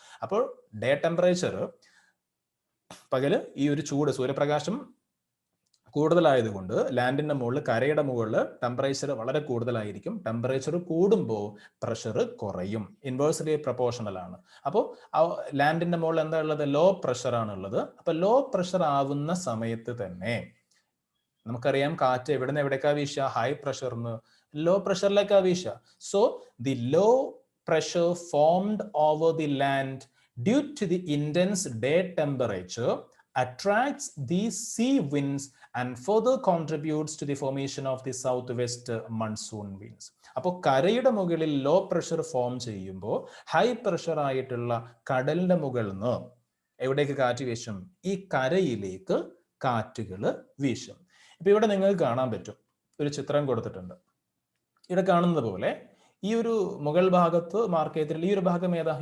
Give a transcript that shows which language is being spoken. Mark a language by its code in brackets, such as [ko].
[ml] അപ്പോൾ day temperature, പകല് ഈ ഒരു ചൂട്, സൂര്യപ്രകാശം കൂടുതലായതുകൊണ്ട് ലാൻഡിന്റെ മുകളിൽ, കരയുടെ മുകളിൽ ടെമ്പറേച്ചർ വളരെ കൂടുതലായിരിക്കും. ടെമ്പറേച്ചർ കൂടുമ്പോൾ പ്രഷർ കുറയും. ഇൻവേഴ്സ്ലി പ്രൊപ്പോർഷണൽ ആണ്. അപ്പോൾ ലാൻഡിന്റെ മുകളിൽ എന്താ ഉള്ളത്? ലോ പ്രഷർ ആണ് ഉള്ളത്. അപ്പൊ ലോ പ്രഷർ ആവുന്ന സമയത്ത് തന്നെ നമുക്കറിയാം കാറ്റ് എവിടെ നിന്ന് എവിടേക്കാ വീശുക? ഹൈ പ്രഷറിന്ന് ലോ പ്രഷറിലേക്കാ വീശുക. [en] So the low pressure formed over the land due to the intense day temperature attracts these sea winds and further contributes to the formation of the southwest monsoon winds. [ml] അപ്പോൾ കരയുടെ മുകളിൽ low pressure form ചെയ്യുമ്പോൾ high pressure ആയിട്ടുള്ള കടലിന്റെ മുകളിൽ നിന്ന് എവിടേക്ക് കാറ്റ് വീശും? ഈ കരയിലേക്ക് കാറ്റുകൾ വീശും. ഇപ്പൊ ഇവിടെ നിങ്ങൾക്ക് കാണാൻ പറ്റും, ഒരു ചിത്രം കൊടുത്തിട്ടുണ്ട്. ഇവിടെ കാണുന്നത് പോലെ ഈ ഒരു മുകൾ ഭാഗത്ത് മാർക്ക് ചെയ്തിട്ടുള്ള ഈ ഒരു ഭാഗം ഏതാ?